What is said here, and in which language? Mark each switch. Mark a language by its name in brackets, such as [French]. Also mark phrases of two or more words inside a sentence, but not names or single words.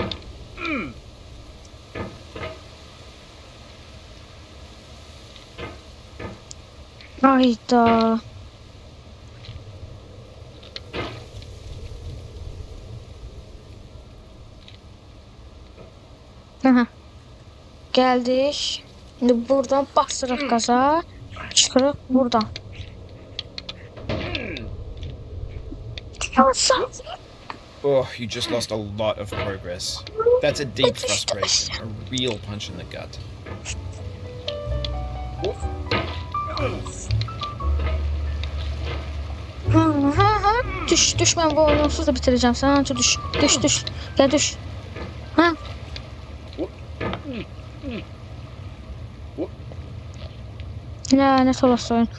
[Turkish] Hayda. Aha. Geldik. [Azerbaijani] Şimdi buradan basırıq qaza. Çıxırıq buradan. [English] Oh, you just lost a lot of progress. That's a deep frustration, a real punch in the gut. [Turkish] Düş, düş, ben bu oyunu onsuz da bitireceğim. Sen anca düş, düş, düş. Gel düş. Ha? Lanet olası oyun.